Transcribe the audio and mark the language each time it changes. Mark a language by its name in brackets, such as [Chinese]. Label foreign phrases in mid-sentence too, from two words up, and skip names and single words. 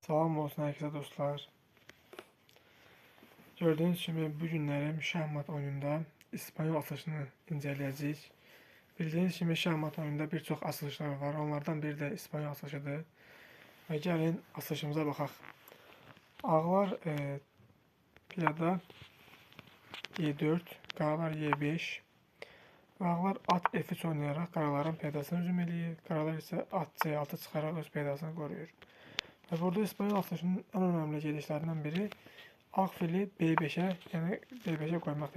[Turkish] Salam olsun herkese dostlar. Gördüğünüz gibi bu günlerim şahmat oyununda İspanyol açılışını inceleyeceğiz. Bildiğiniz gibi şahmat oyununda birçok açılışlar var. Onlardan biri de İspanyol açılışıdır. Ve gelin açılışımıza bakaq. [Azerbaijani] Ağlar piyada E4, qaralar E5 və ağlar at F3 oynayaraq qaraların piyadasını hücum eləyir. Qaralar isə at C6 çıxaraq öz piyadasını qoruyur. Və burada İspanyol açılışının ən önəmli gedişlərindən biri ağ fili B5'e, yəni B5'e qoymaqdır.